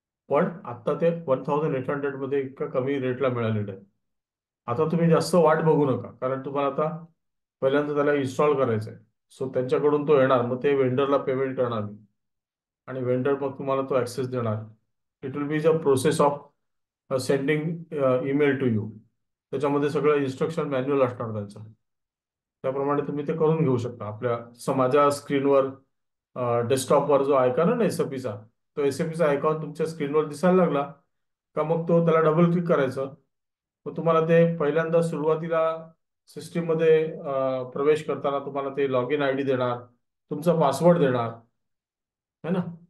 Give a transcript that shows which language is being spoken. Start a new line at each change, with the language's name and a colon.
Marathi: पण आता ते 1800 मध्ये इतका कमी रेटला मिळालेलं आहे. आता तुम्ही जास्त वाट बघू नका, कारण तुम्हाला आता पहिल्यांदा त्याला इन्स्टॉल करायचं आहे. सो त्यांच्याकडून तो येणार, मग ते वेंडरला पेमेंट करणार मी, आणि वेंडर मग तुम्हाला तो ऍक्सेस देणार.
English: It will be the process of sending email to you.
Marathi: त्याच्यामध्ये सगळं इन्स्ट्रक्शन मॅन्युअल असणार त्यांचं. त्याप्रमाणे तुम्ही ते करून घेऊ शकता. आपल्या माझ्या स्क्रीनवर, डेस्कटॉपवर जो आयकॉन आहे ना एसएपीचा, तो एसएपीचा आयकॉन तुमच्या स्क्रीनवर दिसायला लागला का मग तो त्याला डबल क्लिक करायचं. मग तुम्हाला ते पहिल्यांदा सुरुवातीला सिस्टीम मध्ये प्रवेश करताना तुम्हाला ते लॉग इन आयडी देणार, तुमचा पासवर्ड देणार, है ना.